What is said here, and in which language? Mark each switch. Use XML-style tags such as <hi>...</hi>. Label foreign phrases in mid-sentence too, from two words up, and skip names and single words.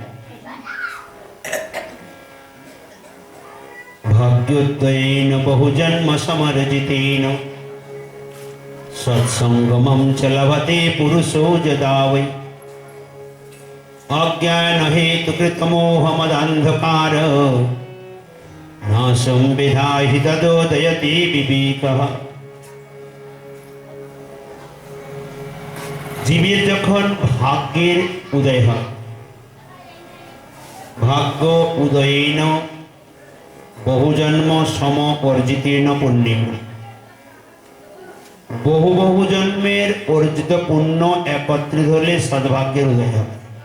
<sa>भाग्योदयेन बहुजन्म समर्जितेन सत्संगमं च लभते पुरुषो यदा वै अज्ञान हेतुकृत मोहमदंधकार नाशं विधाहि तदोदयति विवेकः।</sa> <bn>জীবের যখন ভাগ্যের উদয় হয়,</bn> <sa>ভাগ্য উদয়েন বহুজন্ম সম অর্জিতেন পুণ্যেন,</sa> <bn>বহু বহু জন্মের অর্জিত পুণ্য একত্রিত হলে সদ্ভাগ্যের উদয় হয়।</bn>